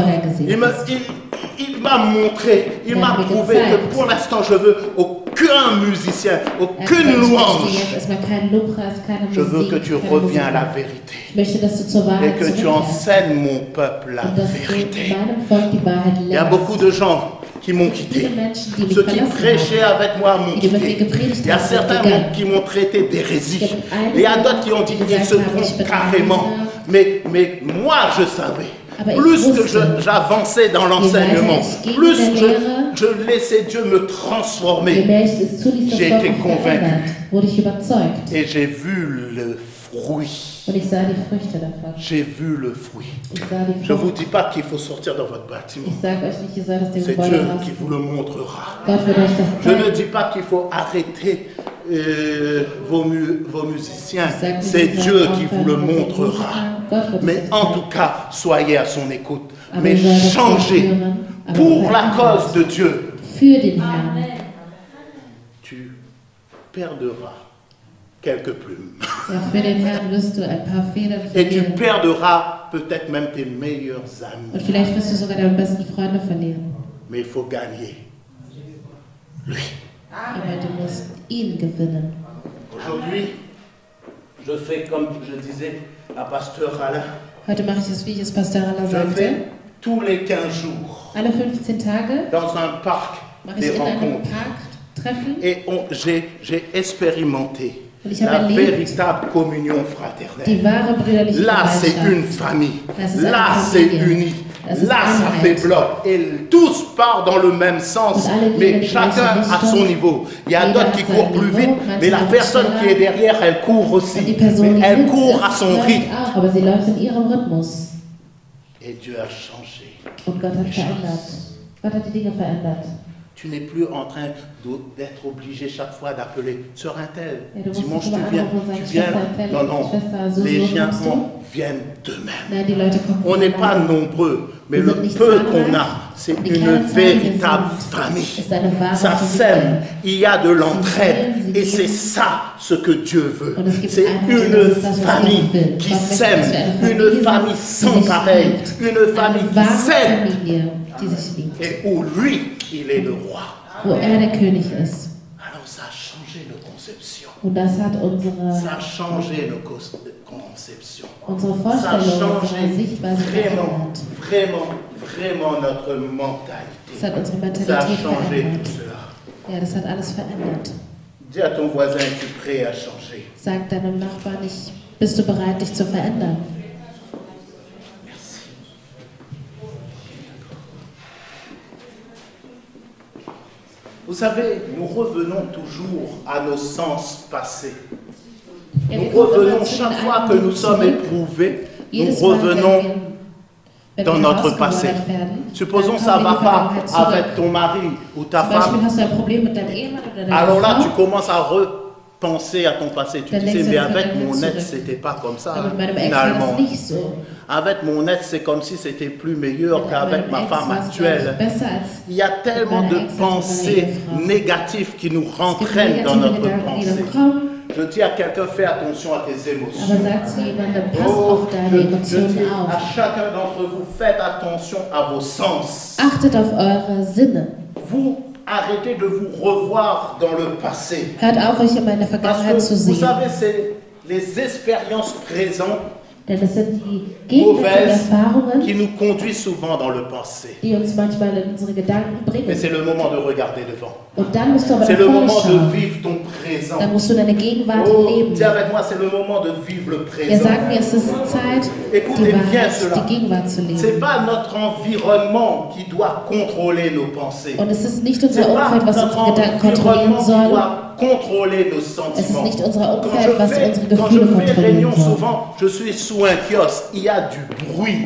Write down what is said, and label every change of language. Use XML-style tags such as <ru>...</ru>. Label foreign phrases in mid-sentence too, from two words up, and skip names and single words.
<fr>Il m'a montré, il m'a prouvé que pour l'instant je veux aucun musicien, aucune louange. Je veux que tu reviens à la vérité et que tu enseignes mon peuple la vérité. Il y a beaucoup de gens qui m'ont quitté.</fr> <de>Viele Menschen, die mich</de> <fr>Ceux qui</fr> <de>verlassen</de> <fr>prêchaient</fr> <de>haben.</de> <fr>avec moi m'ont</fr> <de>Die über mir</de> <fr>quitté.</fr> <de>gepredigt</de> <fr>Il y a</fr> <de>haben, sind</de> <fr>certains</fr> <de>gegangen.</de> <fr>qui m'ont traité d'hérésie.</fr> <de>Es gibt einige,</de> <fr>Et il y a d'autres qui ont dit</fr> <de>die</de> <fr>qu'ils</fr> <de>gesagt</de> <fr>se</fr> <de>haben, ich</de> <fr>trompent</fr> <de>bin</de> <fr>carrément.</fr> <de>Heilige.</de> <fr>Mais moi, je savais.</fr> <de>Aber ich</de> <fr>Plus que</fr> <de>wusste,</de> <fr>j'avançais dans l'enseignement,</fr> <de>weiter ich ging</de> <fr>plus</fr> <de>in der Lehre,</de> <fr>je laissais Dieu me je transformer.</fr> <de>mehr ich es zuließ, dass</de> <fr>J'ai</fr> <de>Gott</de> <fr>été</fr> <de>mich</de> <fr>convaincu.</fr> <de>verändert, wurde ich überzeugt.</de> <fr>Et j'ai vu le fruit.</fr> <de>Und ich sah die Früchte davon.</de> <fr>J'ai vu le fruit.</fr> <de>Ich sah die</de> <fr>Je ne vous</fr> <de>Frucht.</de> <fr>dis pas qu'il faut sortir dans votre bâtiment.</fr> <de>Ich sage euch nicht, ihr sollt aus dem</de> <fr>C'est</fr> <de>Gebäude</de> <fr>Dieu</fr> <de>raus.</de> <fr>qui vous le montrera.</fr> <de>Gott wird euch das</de> <fr>Je ne</fr> <de>zeigen.</de> <fr>dis pas qu'il faut arrêter vos musiciens.</fr> <de>Ich sage nicht,</de> <fr>C'est</fr> <de>ihr sollt</de> <fr>Dieu qui</fr> <de>aufhören</de> <fr>vous le</fr> <de>mit den</de> <fr>montrera.</fr> <de>Musikern. Gott wird</de> <fr>Mais</fr> <de>es euch</de> <fr>en</fr> <de>zeigen.</de> <fr>tout cas, soyez à son écoute.</fr> <de>Aber</de> <fr>Mais</fr> <de>ihr sollt das</de> <fr>changez</fr> <de>ausführen, aber</de> <fr>pour la</fr> <de>verändert</de> <fr>cause de Dieu.</fr> <de>für den Herrn.</de> <fr>Tu perdras quelques plumes.</fr> <de>Ja, für den Herrn wirst du ein paar Federn</de> <fr>Et tu</fr> <de>verlieren.</de> <fr>perdras peut-être même tes meilleurs</fr> <de>Und</de> <fr>amis.</fr> <de>vielleicht wirst du sogar deine besten Freunde verlieren.</de> <fr>Mais il faut gagner lui.</fr> <de>Aber du musst ihn gewinnen.</de> <fr>Aujourd'hui, je fais comme je disais à Pasteur Alain.</fr> <de>Heute mache ich es, wie ich es Pastor Allah</de> <fr>Je</fr> <de>sagte.</de> <fr>fais tous les 15 jours</fr> <de>Alle 15 Tage</de> <fr>dans un parc</fr> <de>mache ich</de> <fr>des</fr> <de>in einem</de> <fr>rencontres.</fr> <de>Park Treffen.</de> <fr>Et j'ai expérimenté</fr> <de>Und ich habe</de> <fr>la</fr> <de>erlebt,</de> <fr>véritable communion</fr> <de>die</de> <fr>fraternelle.</fr> <de>wahre brüderliche</de> <fr>Là, c'est</fr> <de>Gemeinschaft.</de> <fr>une famille.</fr> <de>Das ist</de> <fr>Là,</fr> <de>eine</de> <fr>c'est</fr> <de>Familie.</de> <fr>uni.</fr> <de>Das ist</de> <fr>Là, ça</fr> <de>Einheit.</de> <fr>fait bloc. Et tous partent dans le même sens.</fr> <de>Und alle gehen in</de> <fr>Mais</fr> <de>die</de> <fr>chacun</fr> <de>gleiche</de> <fr>à son</fr> <de>Richtung.</de> <fr>niveau. Il y a</fr> <de>Jeder</de> <fr>d'autres</fr> <de>hat</de> <fr>qui</fr> <de>sein</de> <fr>courent plus</fr> <de>Niveau,</de> <fr>vite.</fr> <de>manche</de> <fr>Mais la</fr> <de>laufen</de> <fr>personne qui</fr> <de>schneller.</de> <fr>est derrière, elle court</fr> <de>Und</de> <fr>aussi.</fr> <de>die Person,</de> <fr>Mais</fr> <de>die</de> <fr>elle</fr> <de>hinten</de> <fr>court à</fr> <de>ist,</de> <fr>son</fr> <de>läuft</de> <fr>rythme.</fr> <de>auch, aber sie läuft in ihrem Rhythmus.</de> <fr>Et Dieu a changé.</fr> <de>Und Gott hat verändert. Gott hat die Dinge verändert.</de> <fr>Tu n'es plus en train d'être obligé chaque fois d'appeler Sœur Intel.</fr> <de>Ja, du musst</de> <fr>Dimanche,</fr> <de>nicht immer</de> <fr>tu viens.</fr> <de>anrufen und</de> <fr>Tu</fr> <de>sagen,</de> <fr>viens.</fr> <de>Schwester Intel,</de> <fr>Non, non.</fr> <de>Schwester, so</de> <fr>Les gens</fr> <de>kommst du.</de> <fr>viennent d'eux-mêmes.</fr> <de>Nein, die Leute kommen</de> <fr>On n'est</fr> <de>von</de> <fr>pas</fr> <de>allein.</de> <fr>nombreux, mais</fr> <de>Wir</de> <fr>le</fr> <de>sind nicht</de> <fr>peu</fr> <de>zahlreich.</de> <fr>qu'on a, c'est</fr> <de>Die</de> <fr>une</fr> <de>kleine Zahl,</de> <fr>véritable</fr> <de>wir sind,</de> <fr>famille.</fr> <de>ist eine wahre</de> <fr>Ça</fr> <de>Familie.</de> <fr>s'aime, il y a de l'entraide,</fr> <de>Sie</de> <fr>et c'est</fr> <de>lieben.</de> <fr>ça ce que Dieu veut.</fr> <de>Und es gibt</de> <fr>C'est</fr> <de>Einheit,</de> <fr>une</fr> <de>das ist das, was</de> <fr>famille</fr> <de>Gott will.</de> <fr>qui</fr> <de>Gott möchte,</de> <fr>s'aime,</fr> <de>dass wir eine</de> <fr>une</fr> <de>Familie</de> <fr>famille</fr> <de>sind,</de> <fr>sans</fr> <de>die sich</de> <fr>pareil,</fr> <de>liebt.</de> <fr>une famille</fr> <de>Eine</de> <fr>qui</fr> <de>wahre</de> <fr>s'aime,</fr> <de>Familie, die sich liebt.</de> <fr>et où lui, il est le roi.</fr> <de>Wo er der König ist.</de> <fr>Alors ça a changé nos conceptions.</fr> <de>Und das hat</de> <fr>Ça a changé nos conceptions.</fr> <de>unsere</de> <fr>Ça a</fr> <de>Vorstellung, unsere</de> <fr>changé</fr> <de>Sichtweise</de> <fr>vraiment,</fr> <de>verändert.</de> <fr>vraiment notre mentalité.</fr> <de>Das hat unsere</de> <fr>Ça a</fr> <de>Mentalität</de> <fr>changé</fr> <de>verändert.</de> <fr>tout cela.</fr> <de>Ja, das hat alles verändert.</de> <fr>Dis à ton voisin, es-tu prêt à changer?</fr> <de>Sag deinem Nachbarn nicht, bist du bereit, dich zu verändern?</de> <fr>Merci. Vous savez, nous revenons toujours à nos sens passés.</fr> <de>Ja,</de> <fr>Nous</fr> <de>wir kommen immer</de> <fr>revenons</fr> <de>zu</de> <fr>chaque</fr> <de>den</de> <fr>fois</fr> <de>alten</de> <fr>que nous</fr> <de>Dingen</de> <fr>sommes</fr> <de>zurück.</de> <fr>éprouvés, nous</fr> <de>Jedes Mal,</de> <fr>revenons</fr> <de>wenn</de> <fr>dans</fr> <de>wir</de> <fr>notre passé.</fr> <de>herausgefordert werden,</de> <fr>Supposons</fr> <de>dann</de> <fr>ça ne</fr> <de>kommen wir</de> <fr>va</fr> <de>in die</de> <fr>pas</fr> <de>Vergangenheit zurück.</de> <fr>avec ton mari ou ta</fr> <de>Zum Beispiel</de> <fr>femme.</fr> <de>hast du ein Problem mit deinem Ehemann oder deiner</de> <fr>Alors là,</fr> <de>Frau.</de> <fr>tu commences à repenser à ton passé. Tu</fr> <de>Dann</de> <fr>disais,</fr> <de>denkst du</de> <fr>mais</fr> <de>an die</de> <fr>avec</fr> <de>Vergangenheit</de> <fr>mon ex,</fr> <de>zurück.</de> <fr>c'était pas comme ça,</fr> <de>Aber mit meinem Ex war</de> <fr>finalement.</fr> <de>das nicht so.</de> <fr>Avec mon ex, c'est comme si c'était plus meilleur</fr> <de>Mit</de> <fr>qu'avec</fr> <de>meinem</de> <fr>ma</fr> <de>Ex</de> <fr>femme</fr> <de>war es,</de> <fr>actuelle.</fr> <de>glaube ich, besser als</de> <fr>Il y a tellement de pensées négatives qui nous</fr> <de>es gibt</de> <fr>rentraînent dans</fr> <de>negative</de> <fr>notre</fr> <de>Gedanken, die</de> <fr>pensée.</fr> <de>dann kommen.</de> <fr>Je dis à quelqu'un, fais attention à tes</fr> <de>Aber</de> <fr>émotions.</fr> <de>sag zu jemandem, pass</de> <fr>Oh,</fr> <de>auf deine</de> <fr>je</fr> <de>Emotionen</de> <fr>dis à</fr> <de>auf.</de> <fr>chacun d'entre vous, faites attention à vos sens.</fr> <de>Achtet auf eure Sinne.</de> <fr>Vous arrêtez de vous revoir dans le passé.</fr> <de>Hört auf, euch immer in der</de> <fr>Parce</fr> <de>Vergangenheit zu</de> <fr>que vous</fr> <de>sehen.</de> <fr>savez, c'est les expériences présentes</fr> <de>Denn es sind die gegenwärtigen Erfahrungen,</de> <fr>qui nous conduisent souvent dans le passé.</fr> <de>die uns manchmal in unsere Gedanken</de> <fr>Mais</fr> <de>bringen.</de> <fr>c'est le moment de regarder devant.</fr> <de>Und dann musst du aber</de> <fr>C'est</fr> <de>nach</de> <fr>le</fr> <de>vorne</de> <fr>moment de</fr> <de>schauen.</de> <fr>vivre ton présent.</fr> <de>Dann musst du deine Gegenwart</de> <fr>Oh,</fr> <de>leben.</de> <fr>dis avec moi, c'est le moment de vivre le</fr> <de>Er</de> <fr>présent.</fr> <de>sagt mir, es ist Zeit,</de> <fr>Écoutez</fr> <de>die</de> <fr>bien</fr> <de>Wahrheit,</de> <fr>cela.</fr> <de>die Gegenwart zu</de> <fr>C'est</fr> <de>leben.</de> <fr>pas notre environnement qui doit contrôler nos pensées.</fr> <de>Und es ist nicht</de> <fr>C'est</fr> <de>unser</de> <fr>pas</fr> <de>Umfeld, was</de> <fr>notre</fr> <de>unsere Gedanken kontrollieren</de> <fr>environnement qui</fr> <de>soll.</de> <fr>doit contrôler nos</fr> <de>Es ist</de> <fr>sentiments.</fr> <de>nicht unser</de> <fr>Quand</fr> <de>Umfeld, was unsere</de> <fr>quand je</fr> <de>Gefühle</de> <fr>fais réunion,</fr> <de>kontrollieren soll.</de> <fr>souvent, je suis sous un kiosque, il y a du bruit.</fr>